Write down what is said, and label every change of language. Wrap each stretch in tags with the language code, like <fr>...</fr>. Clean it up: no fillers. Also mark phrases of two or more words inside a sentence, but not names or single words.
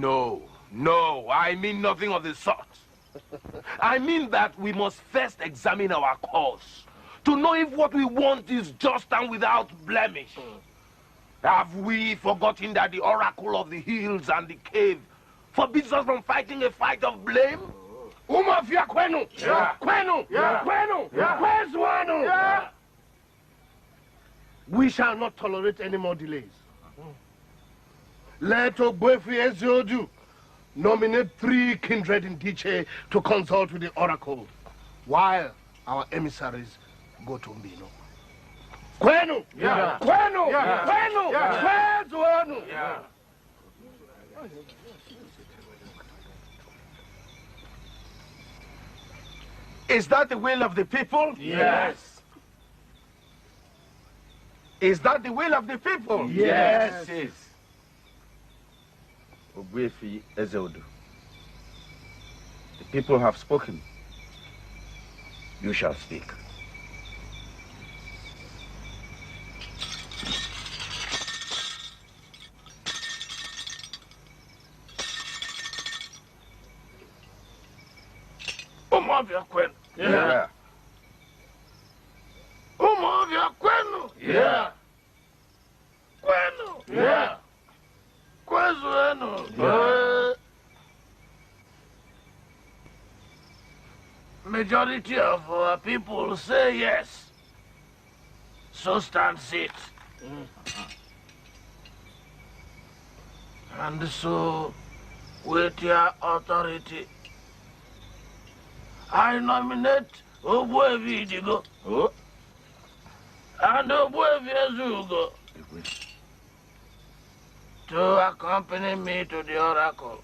<en>No, I mean nothing of the sort. I mean that we must first examine our cause to know if what we want is just and without blemish. Have we forgotten that the oracle of the hills and the cave forbids us from fighting a fight of blame? Umuofia kwenu! Yeah. Kwenu! Yeah. Kwenu! Yeah. Where's Wanu? Yeah. We shall not tolerate any more delays. Let Umuofia Ezeudu nominate 3 kindred in Diche to consult with the oracle, while our emissaries go to Mbino. Kwenu! Yeah. Kwenu! Yeah. Kwenu! Yeah. Where's Wanu? Yeah. Is that the will of the people? Yes. Is that the will of the people? Yes. It is. Umuofia Ezeudu. The people have spoken. You shall speak. Umuofia kwenu. Yeah. Umuofia kwenu. Yeah. Kwenu. Yeah. Kwezu wenu. Majority of our people say yes. So stands it. And so, with your authority, I nominate Umuofia Idigo and Umuofia Ezeudu to accompany me to the oracle.</en>